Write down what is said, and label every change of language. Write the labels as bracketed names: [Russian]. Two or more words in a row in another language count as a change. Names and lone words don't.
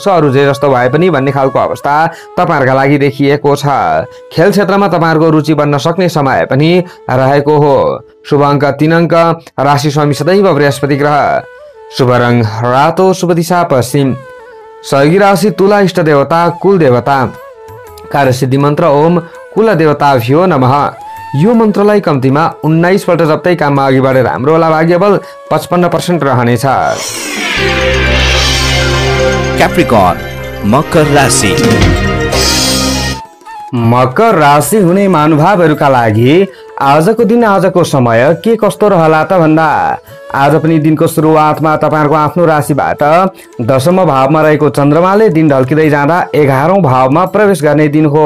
[Nepali] अरू जे जस्तो भए पनि भन्ने खालको अवस्था तपाईहरुका लागि देखिएको छ। खेल क्षेत्रमा तपाईहरुको रुचि बन्न सक्ने समय पनि रहेको हो। शुभ अङ्क 3 अङ्क। राशि स्वामी सदैव बृहस्पति ग्रह। शुभ रङ रातो, शुभ दिशा पश्चिम। सहयोगी राशि तुला, इष्ट देवता कुल देवता। कार्यसिद्धि मन्त्र [Sanskrit] ओम कुलदेवताभ्यो नमः। [Nepali] यो मन्त्रलाई कम्तीमा 19 पल्ट जप्दै काममा अघि बढेर हाम्रो होला भाग्यबल 55% रहनेछ। क्याप्रिकर्न मकर राशि। मकर राशि हुने महानुभावहरूका लागि आजको दिन आजको समय के कस्तो रहला त भन्दा आज पनि दिनको सुरुवातमा तपाईहरुको आफ्नो राशिबाट 10औं भावमा रहेको चन्द्रमाले दिन ढल्किँदै जाँदा 11औं भावमा प्रवेश गर्ने दिन हो।